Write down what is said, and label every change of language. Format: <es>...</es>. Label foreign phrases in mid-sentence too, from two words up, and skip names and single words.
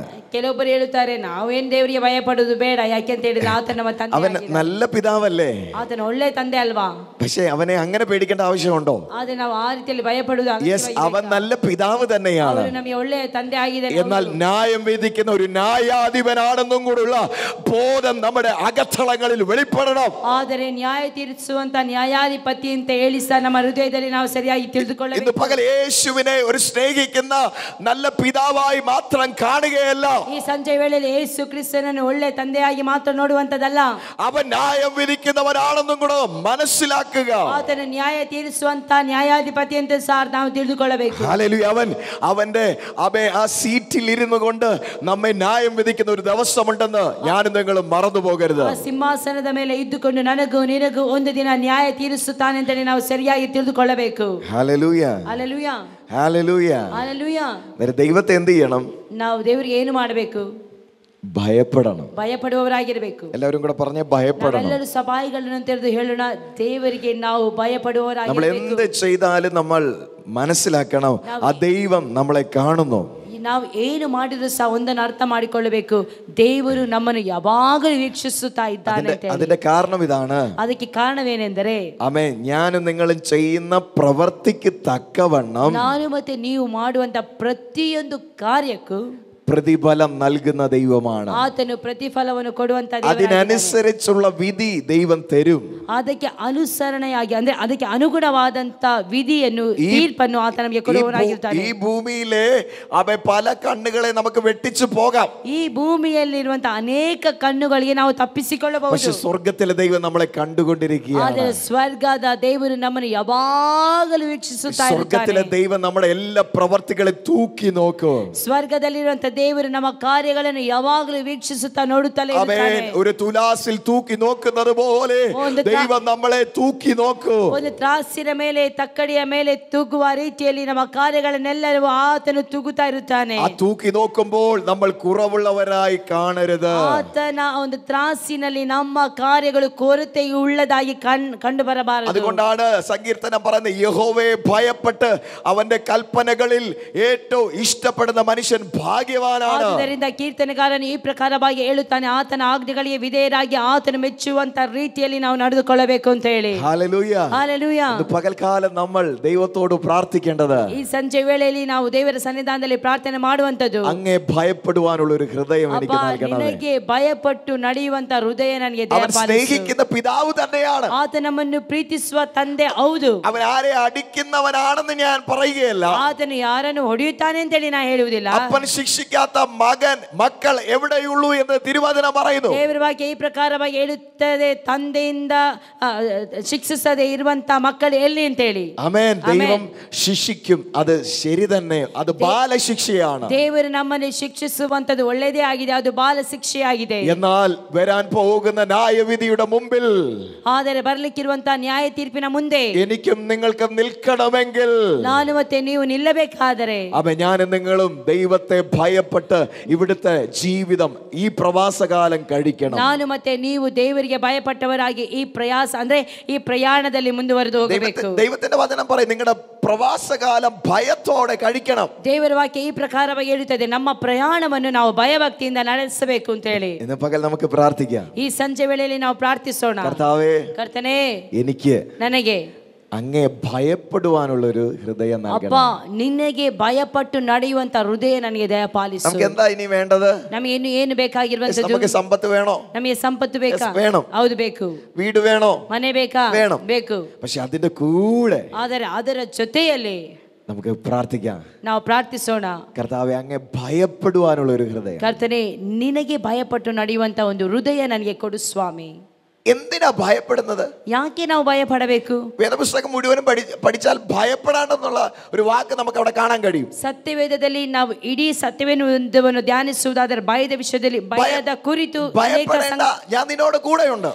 <kn>ಕೆಲವೊಬ್ಬರು ಹೇಳುತ್ತಾರೆ ನಾವೇನ್ ದೇವರಿಗೆ ಭಯಪಡುವುದು ಬೇಡ, ಯಾಕೆಂತ ಹೇಳಿದ್ರೆ ಆತ ನಮ್ಮ ತಂದೆ,</kn> <ml>അവൻ നല്ല പിതാവല്ലേ,</ml> <kn>ಆತನ ಒಳ್ಳೆ ತಂದೆ ಅಲ್ವಾ.</kn> <ml>പക്ഷെ അവനെ അങ്ങനെ പേടിക്കേണ്ട ആവശ്യമുണ്ടോ?</ml> <kn>ಆದ್ರೆ ನಾವು ಆ ರೀತಿಯಲ್ಲಿ ಭಯಪಡುವುದು</kn> <ml>യെസ്, അവൻ നല്ല പിതാവ് തന്നെയാണ്.</ml> <kn>ನಮಗೆ ಒಳ್ಳೆ ತಂದೆ ಆಗಿದೆ.</kn> <ml>എന്നാൽ ന്യായം വിധിക്കുന്ന ഒരു ന്യായാധിപനാണെന്നും കൂടെയുള്ള ബോധം നമ്മുടെ അകത്തളങ്ങളിൽ വെളിപ്പെടണം.</ml> <kn>ಆದರೆ ನ್ಯಾಯ ತೀರಿಸುವಂತ ನ್ಯಾಯಾಧಿಪತಿ ಅಂತ ಹೇಳಿ ಸಹ ನಮ್ಮ ಹೃದಯದಲ್ಲಿ ನಾವು ಸರಿಯಾಗಿ ತಿಳಿದುಕೊಳ್ಳಬೇಕು.</kn> <ml>ഇന്ന് പകൽ യേശുവിനെ ഒരു സ്നേഹിക്കുന്ന നല്ല പിതാവായി മാത്രം കാണുകയല്ല,</ml> <kn>ಈ ಸಂಜೆ ವೇಳೆಯಲ್ಲಿ ಯೇಸು ಕ್ರಿಸ್ತನನ್ನು ಒಳ್ಳೆ ತಂದೆಯಾಗಿ ಮಾತ್ರ ನೋಡುವಂತದಲ್ಲ,</kn> <ml>അവൻ ന്യായം വിധിക്കുന്നവനാണെന്നും കൂടെ മനസ്സിലാക്കുക.</ml> <kn>ಆತನ ನ್ಯಾಯ ತೀರಿಸುವಂತ ನ್ಯಾಯಾಧಿಪತಿ ಅಂತ ಸಹ ನಾವು ತಿಳಿದುಕೊಳ್ಳಬೇಕು.</kn> <ml>ഹല്ലേലൂയ. അവന്റെ ആ സീറ്റിൽ ഇരുന്നു കൊണ്ട് നമ്മെ ന്യായം വിധിക്കുന്ന ഒരു ദിവസമുണ്ടെന്ന് ഞാനും നിങ്ങളും മറന്നു പോകരുത്.</ml> <kn>ಆ ಸಿಂಹಾಸನದ ಮೇಲೆ ಇದ್ದುಕೊಂಡು ನನಗೂ ನಿನಗೂ ಒಂದು ದಿನ ನ್ಯಾಯ ತೀರಿಸುತ್ತಾನೆ ಅಂತ ನಾವು ಸರಿಯಾಗಿ ತಿಳಿದುಕೊಳ್ಳಬೇಕು.</kn> <ml>ഹല്ലേലൂയ,</ml> <kn>ಹಲ್ಲೆಲೂಯಾ,</kn> <ml>ഹല്ലേലൂയ.</ml> <kn>ಹಲ್ಲೆಲೂಯಾ.</kn> <ml>ദൈവത്തെ എന്ത് ചെയ്യണം?</ml> <kn>ನಾವು ದೇವರಿಗೆ ಏನು ಮಾಡಬೇಕು?</kn> <ml>ഭയപ്പെടണം.</ml> <kn>ಭಯಪಡುವವರಾಗಿರಬೇಕು.</kn> <ml>എല്ലാവരും കൂടെ പറഞ്ഞേ, ഭയപ്പെടണം.</ml> <kn>ಎಲ್ಲರೂ ಸಭಾಯಿಗಳನ್ನು ತೆರೆದು ಹೇಳೋಣ, ದೇವರಿಗೆ ನಾವು</kn> <ml>നമ്മൾ</ml> <kn>ಭಯಪಡುವವರಾಗಿರಬೇಕು.</kn> <ml>എന്ത് ചെയ്താലും നമ്മൾ മനസ്സിലാക്കണം, ആ ദൈവം നമ്മളെ കാണുന്നു.</ml> <kn>ನಾವು ಏನು ಮಾಡಿದ್ರು ಸಹ ಒಂದನ್ನು ಅರ್ಥ ಮಾಡಿಕೊಳ್ಳಬೇಕು, ದೇವರು ನಮ್ಮನ್ನು ಯಾವಾಗಲೂ ವೀಕ್ಷಿಸುತ್ತಾ ಇದ್ದಾನೆ ಅಂತ.</kn> <ml>അതിന്റെ കാരണം ഇതാണ്.</ml> <kn>ಅದಕ್ಕೆ ಕಾರಣವೇನೆಂದರೆ,</kn> <ml>ആമേൻ, ഞാനും നിങ്ങളും ചെയ്യുന്ന പ്രവൃത്തിക്ക് തക്കവണ്ണം</ml> <kn>ನಾನು ಮತ್ತೆ ನೀವು ಮಾಡುವಂತ ಪ್ರತಿಯೊಂದು ಕಾರ್ಯಕ್ಕೂ</kn> <ml>പ്രതിഫലം നൽകുന്ന ദൈവമാണ്.</ml> <kn>ಆತನು ಪ್ರತಿಫಲವನ್ನು ಕೊಡುವಂತ</kn> <ml>അതിനനുസരിച്ചുള്ള വിധി ദൈവം തരും.</ml> <kn>ಅದಕ್ಕೆ ಅನುಸರಣೆಯಾಗಿ ಅಂದ್ರೆ ಅದಕ್ಕೆ ಅನುಗುಣವಾದಂತ ವಿಧಿಯನ್ನು, ತೀರ್ಪನ್ನು ಆತ ನಮಗೆ ಕೊಡುವವನಾಗಿರ್ತಾನೆ.</kn> <ml>ഈ ഭൂമിയിലെ പല കണ്ണുകളെ നമുക്ക് വെട്ടിച്ചു പോകാം.</ml> <kn>ಈ ಭೂಮಿಯಲ್ಲಿರುವಂತಹ ಅನೇಕ ಕಣ್ಣುಗಳಿಗೆ ನಾವು ತಪ್ಪಿಸಿಕೊಳ್ಳಬಹುದು.</kn> <ml>പക്ഷെ സ്വർഗ്ഗത്തിലെ ദൈവം നമ്മളെ കണ്ടുകൊണ്ടിരിക്കുകയാണ്.</ml> <kn>ಆದರೆ ಸ್ವರ್ಗದ ದೇವರು ನಮ್ಮನ್ನು ಯಾವಾಗಲೂ ವೀಕ್ಷಿಸುತ್ತಾ ಇರ್ತಾನೆ.</kn> <ml>സ്വർഗ്ഗത്തിലെ ദൈവം നമ്മുടെ എല്ലാ പ്രവർത്തികളെ തൂക്കി നോക്കും.</ml> <kn>ಸ್ವರ್ಗದಲ್ಲಿರುವಂತಹ ದೇವರು ನಮ್ಮ ಕಾರ್ಯಗಳನ್ನು ಯಾವಾಗಲೂ ವೀಕ್ಷಿಸುತ್ತಾ ನೋಡುತ್ತಲೇ ಇರ್ತಾನೆ.</kn> <ml>ഒരു തുലാസിൽ തൂക്കി നോക്കുന്നത് പോലെ ദൈവം നമ്മളെ തൂക്കി നോക്കും.</ml> <kn>ಒಂದು ತ್ರಾಸಿನ ಮೇಲೆ, ತಕ್ಕಡಿಯ ಮೇಲೆ ತೂಗುವ ರೀತಿಯಲ್ಲಿ ನಮ್ಮ ಕಾರ್ಯಗಳನ್ನೆಲ್ಲರೂ ಆತನು ತೂಗುತ್ತಾ ಇರುತ್ತಾನೆ.</kn> <ml>ആ തൂക്കി നോക്കുമ്പോൾ നമ്മൾ കുറവുള്ളവരായി കാണരുത്.</ml> <kn>ಆತನ ಒಂದು ತ್ರಾಸಿನಲ್ಲಿ ನಮ್ಮ ಕಾರ್ಯಗಳು ಕೊರತೆಯುಳ್ಳದಾಗಿ ಕಂಡು ಬರಬಾರದು.</kn> <ml>അതുകൊണ്ടാണ് സങ്കീർത്തനം പറയുന്നത്, യഹോവയെ ഭയപ്പെട്ട് അവന്റെ കൽപ്പനകളിൽ ഏറ്റവും ഇഷ്ടപ്പെടുന്ന മനുഷ്യൻ ഭാഗ്യവാനാണ്.</ml> <kn>ಆದ್ದರಿಂದ ಕೀರ್ತನೆಗಾರನು ಈ ಪ್ರಕಾರವಾಗಿ ಹೇಳುತ್ತಾನೆ, ಆತನ ಆಜ್ಞೆಗಳಿಗೆ ವಿಧೇಯರಾಗಿ ಆತನು ಮೆಚ್ಚುವಂತ ರೀತಿಯಲ್ಲಿ ನಾವು ನಡೆದುಕೊಳ್ಳಬೇಕು ಅಂತ ಹೇಳಿ.</kn> <ml>ഹല്ലേലൂയ,</ml> <kn>ಹಲ್ಲೆಲೂಯಾ.</kn> <ml>പകൽക്കാലം നമ്മൾ ദൈവത്തോട് പ്രാർത്ഥിക്കേണ്ടത്,</ml> <kn>ಈ ಸಂಜೆ ವೇಳೆಯಲ್ಲಿ ನಾವು ದೇವರ ಸನ್ನಿಧಾನದಲ್ಲಿ ಪ್ರಾರ್ಥನೆ ಮಾಡುವಂತದ್ದು,</kn> <ml>അങ്ങേ ഭയപ്പെടുവാനുള്ള ഒരു ഹൃദയം എനിക്ക് നൽകണമേ.</ml> <kn>ನಿನಗೆ ಭಯಪಟ್ಟು ನಡೆಯುವಂತ ಹೃದಯ ನನಗೆ</kn> <ml>അവൻ സ്നേഹിക്കുന്ന പിതാവ് തന്നെയാണ്.</ml> <kn>ಆತ ನಮ್ಮನ್ನು ಪ್ರೀತಿಸುವ ತಂದೆ ಹೌದು.</kn> <ml>അവൻ ആരെ അടിക്കുന്നവനാണെന്ന് ഞാൻ പറയുകയല്ല.</ml> <kn>ಆತನು ಯಾರನ್ನು ಹೊಡೆಯುತ್ತಾನೆ ಅಂತ ಹೇಳಿ ನಾ ಹೇಳುವುದಿಲ್ಲ.</kn> <ml>അപ്പൻ ശിക്ഷിക്കാത്ത മക്കൾ എവിടെയുള്ളൂ എന്ന് തിരുവചനം പറയുന്നു.</ml> <kn>ದೇವರ ವಾಕ್ಯ ಈ ಪ್ರಕಾರವಾಗಿ ಹೇಳುತ್ತದೆ, ತಂದೆಯಿಂದ ಶಿಕ್ಷಿಸದೆ ಇರುವಂತ ಮಕ್ಕಳು ಎಲ್ಲಿ ಅಂತ ಹೇಳಿ.</kn> <ml>ആമേൻ. ദൈവം ശിക്ഷിക്കും, അത് ശരി തന്നെ, അത് ബാലശിക്ഷയാണ്.</ml> <kn>ದೇವರು ನಮ್ಮನ್ನು ಶಿಕ್ಷಿಸುವಂತದ್ದು ಒಳ್ಳೆಯದೇ ಆಗಿದೆ, ಅದು ಬಾಲ ಶಿಕ್ಷೆಯಾಗಿದೆ.</kn> <ml>എന്നാൽ വരാൻ പോകുന്ന ന്യായവിധിയുടെ മുമ്പിൽ,</ml> <kn>ಆದರೆ ಬರಲಿಕ್ಕಿರುವಂತಹ ನ್ಯಾಯ ತೀರ್ಪಿನ ಮುಂದೆ</kn> <ml>എനിക്കും നിങ്ങൾക്കും നിൽക്കണമെങ്കിൽ,</ml> <kn>ನಾನು ಮತ್ತೆ ನೀವು ನಿಲ್ಲಬೇಕಾದರೆ,</kn> <ml>ഞാനും നിങ്ങളും ദൈവത്തെ ഭയപ്പെട്ട് ഇവിടുത്തെ ജീവിതം, ഈ പ്രവാസകാലം കഴിക്കണം.</ml> <kn>ನಾನು ಮತ್ತೆ ನೀವು ದೇವರಿಗೆ ಭಯಪಟ್ಟವರಾಗಿ ಈ ಪ್ರಯಾಸ ಅಂದ್ರೆ ಈ ಪ್ರಯಾಣದಲ್ಲಿ ಮುಂದುವರೆದು ಹೋಗಬೇಕು.</kn> <ml>ദൈവത്തിന്റെ വചനം പറയും, നിങ്ങളുടെ പ്രവാസകാലം ഭയത്തോടെ കഴിക്കണം.</ml> <kn>ದೇವರ ವಾಕ್ಯ ಈ ಪ್ರಕಾರವಾಗಿ ಹೇಳುತ್ತದೆ, ನಮ್ಮ ಪ್ರಯಾಣವನ್ನು ನಾವು ಭಯಭಕ್ತಿಯಿಂದ ನಡೆಸಬೇಕು ಅಂತ ಹೇಳಿ.</kn> <ml>ഇന്ന് പകൽ നമുക്ക് പ്രാർത്ഥിക്കാം.</ml> <kn>ಈ ಸಂಜೆ ವೇಳೆಯಲ್ಲಿ ನಾವು ಪ್ರಾರ್ಥಿಸೋಣ.</kn> <ml>കർത്താവേ,</ml> <kn>ಕರ್ತನೇ,</kn> <ml>എനിക്ക്</ml> <kn>ನನಗೆ</kn> <ml>അങ്ങേ ഭയപ്പെടുവാനുള്ളൊരു ഹൃദയം</ml> <kn>ಅಪ್ಪ,</kn> <ml>നൽകണം.</ml> <kn>ನಿನಗೆ ಭಯಪಟ್ಟು ನಡೆಯುವಂತ ಹೃದಯ ನನಗೆ ದಯಪಾಲಿಸು.</kn> <ml>നമുക്ക് എന്താ ഇനി വേണ്ടത്?</ml> <kn>ನಮಗೆ ಏನು ಬೇಕಾಗಿರುವಂತದ್ದು?</kn> <ml>നമുക്ക് സമ്പത്ത് വേണോ?</ml> <kn>ನಮಗೆ ಸಂಪತ್ತು ಬೇಕಾ?</kn> <ml>വേണം.</ml> <kn>ಹೌದು, ಬೇಕು.</kn> <ml>വീട് വേണോ?</ml> <kn>ಮನೆ ಬೇಕಾ?</kn> <ml>വേണം.</ml> <kn>ಬೇಕು.</kn> <ml>പക്ഷെ അതിന്റെ കൂടെ</ml> <kn>ಆದರೆ ಅದರ ಜೊತೆಯಲ್ಲಿ</kn> <ml>നമുക്ക് പ്രാർത്ഥിക്കാം.</ml> <kn>ನಾವು ಪ್ರಾರ್ಥಿಸೋಣ.</kn> <ml>കർത്താവെ, അങ്ങേ ഭയപ്പെടുവാനുള്ള ഒരു ഹൃദയം.</ml> <kn>ಕರ್ತನೇ, ನಿನಗೆ ಭಯಪಟ್ಟು ನಡೆಯುವಂತ ಒಂದು ಹೃದಯ ನನಗೆ ಕೊಡು ಸ್ವಾಮಿ.</kn> <ml>എന്തിനാ ഭയപ്പെടുന്നത്?</ml> <kn>ಯಾಕೆ ನಾವು ಭಯಪಡಬೇಕು?</kn> <ml>വേദപുസ്തകം മുഴുവനും പഠിച്ചാൽ ഭയപ്പെടാണ്ടെന്നുള്ള ഒരു വാക്ക് നമുക്ക് അവിടെ കാണാൻ കഴിയും.</ml> <kn>ಸತ್ಯವೇದದಲ್ಲಿ ನಾವು ಇಡೀ ಸತ್ಯವೇದವನ್ನು ಧ್ಯಾನಿಸುವುದಾದರೆ ಭಯದ ವಿಷಯದಲ್ಲಿ ಭಯದ ಕುರಿತು</kn> <ml>ഞാൻ നിന്നോട് കൂടെയുണ്ട്,</ml>